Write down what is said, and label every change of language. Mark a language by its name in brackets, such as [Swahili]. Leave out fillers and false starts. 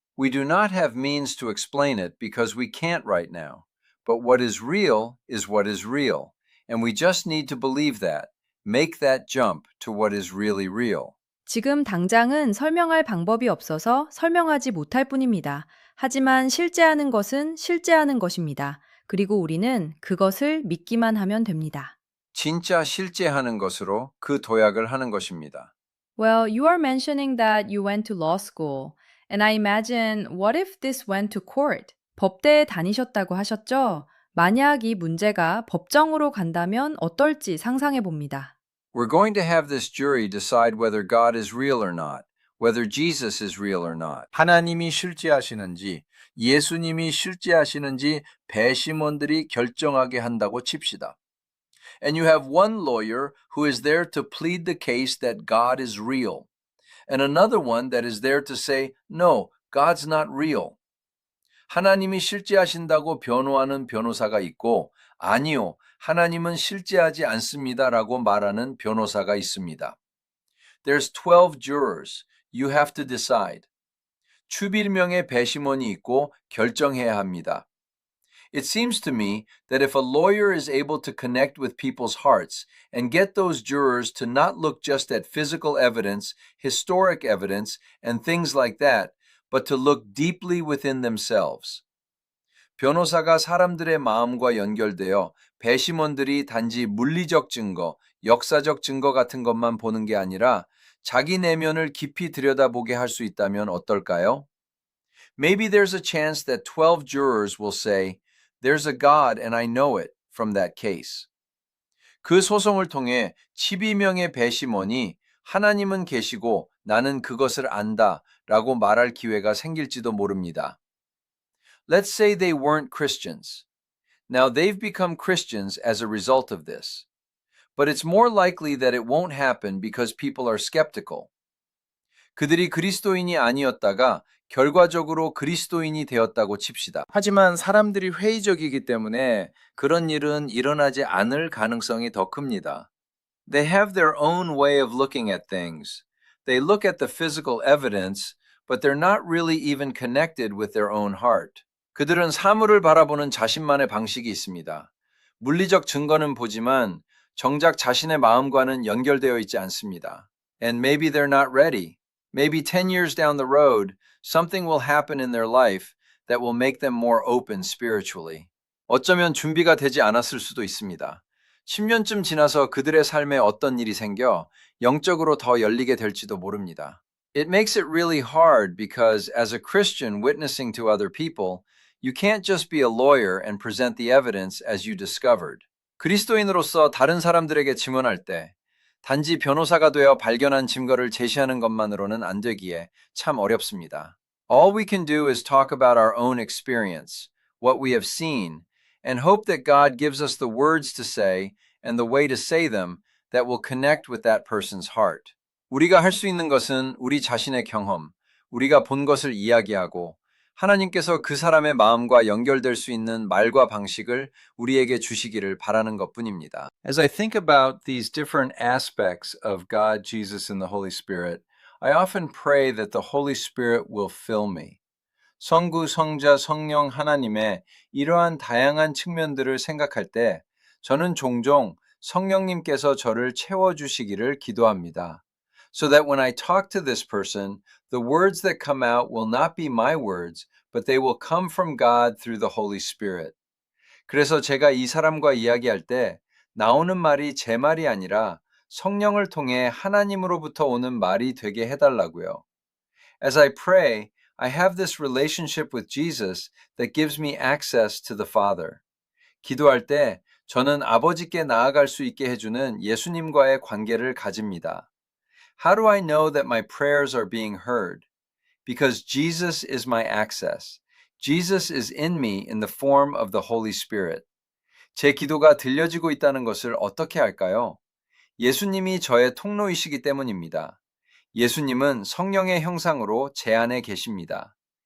[English] We do not have means to explain it because we can't right now. But what is real is what is real. And we just need to believe that. Make that jump to what is really real. [Korean] 지금 당장은 설명할 방법이 없어서 설명하지 못할 뿐입니다. 하지만 실제하는 것은 실제하는 것입니다. 그리고 우리는 그것을 믿기만 하면 됩니다. 진짜 실제하는 것으로 그 도약을 하는 것입니다. [English] Well, you are mentioning that you went to law school. And I imagine, what if this went to court? [Korean] 법대에 다니셨다고 하셨죠? 만약 이 문제가 법정으로 간다면 어떨지 상상해 봅니다. [English] We're going to have this jury decide whether God is real or not, whether Jesus is real or not. [Korean] 하나님이 실제하시는지 예수님이 실제하시는지 배심원들이 결정하게 한다고 칩시다. [English] And you have one lawyer who is there to plead the case that God is real, and another one that is there to say, no, God's not real. [Korean] 하나님이 실제하신다고 변호하는 변호사가 있고, 아니요, 하나님은 실제하지 않습니다라고 말하는 변호사가 있습니다. [English] There's 12 jurors. You have to decide. [Korean] 추빌명의 배심원이 있고 결정해야 합니다. [English] It seems to me that if a lawyer is able to connect with people's hearts and get those jurors to not look just at physical evidence, historic evidence, and things like that, but to look deeply within themselves. [Korean] 변호사가 사람들의 마음과 연결되어 배심원들이 단지 물리적 증거, 역사적 증거 같은 것만 보는 게 아니라 자기 내면을 깊이 들여다보게 할 수 있다면 어떨까요? [English] Maybe there's a chance that 12 jurors will say, There's a God and I know it from that case. [Korean] 그 소송을 통해 12명의 배심원이 하나님은 계시고 나는 그것을 안다 라고 말할 기회가 생길지도 모릅니다. [English] Let's say they weren't Christians. Now they've become Christians as a result of this. But it's more likely that it won't happen because people are skeptical. [Korean] 그들이 그리스도인이 아니었다가 결과적으로 그리스도인이 되었다고 칩시다. 하지만 사람들이 회의적이기 때문에 그런 일은 일어나지 않을 가능성이 더 큽니다. [English] They have their own way of looking at things. They look at the physical evidence, but they're not really even connected with their own heart. [Korean] 그들은 사물을 바라보는 자신만의 방식이 있습니다. 물리적 증거는 보지만 정작 자신의 마음과는 연결되어 있지 않습니다. [English] And maybe they're not ready. Maybe 10 years down the road, something will happen in their life that will make them more open spiritually. [Korean] 어쩌면 준비가 되지 않았을 수도 있습니다. 10년쯤 지나서 그들의 삶에 어떤 일이 생겨 영적으로 더 열리게 될지도 모릅니다. [English] It makes it really hard because as a Christian witnessing to other people, you can't just be a lawyer and present the evidence as you discovered. [Korean] 그리스도인으로서 다른 사람들에게 증언할 때 단지 변호사가 되어 발견한 증거를 제시하는 것만으로는 안 되기에 참 어렵습니다. [English] All we can do is talk about our own experience, what we have seen, and hope that God gives us the words to say and the way to say them that will connect with that person's heart. [Korean] 우리가 할 수 있는 것은 우리 자신의 경험, 우리가 본 것을 이야기하고 하나님께서 그 사람의 마음과 연결될 수 있는 말과 방식을 우리에게 주시기를 바라는 것뿐입니다. [English] As I think about these different aspects of God, Jesus, and the Holy Spirit, I often pray that the Holy Spirit will fill me. [Korean] 성부, 성자, 성령 하나님의 이러한 다양한 측면들을 생각할 때 저는 종종 성령님께서 저를 채워주시기를 기도합니다. [English] So that when I talk to this person, the words that come out will not be my words, but they will come from God through the Holy Spirit. [Korean] 그래서 제가 이 사람과 이야기할 때 나오는 말이 제 말이 아니라 성령을 통해 하나님으로부터 오는 말이 되게 해달라고요. [English] As I pray, I have this relationship with Jesus that gives me access to the Father. [Korean] 기도할 때 저는 아버지께 나아갈 수 있게 해주는 예수님과의 관계를 가집니다. [English] How do I know that my prayers are being heard? Because Jesus is my access. Jesus is in me in the form of the Holy Spirit. [Korean] 제 기도가 들려지고 있다는 것을 어떻게 알까요? 예수님이 저의 통로이시기 때문입니다. 예수님은 성령의 형상으로 제 안에 계십니다.